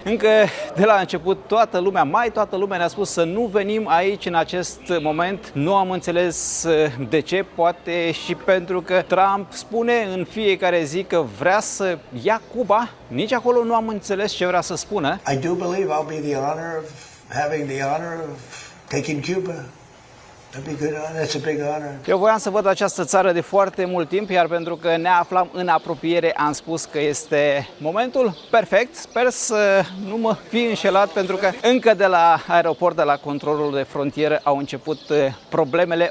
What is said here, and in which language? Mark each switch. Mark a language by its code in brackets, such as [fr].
[ro] Încă de la început toată lumea ne-a spus să nu venim aici în acest moment. Nu am înțeles de ce, poate și pentru că Trump spune în fiecare zi că vrea să ia Cuba. Nici acolo nu am înțeles ce vrea să spună. [en] I do believe I'll be the honor of having the honor of taking Cuba. That's a big honor. [ro] Eu voiam să văd această țară de foarte mult timp, iar pentru că ne aflam în apropiere, am spus că este momentul perfect. Sper să nu mă fi înșelat, pentru că încă de la aeroport, de la controlul de frontieră, au început problemele.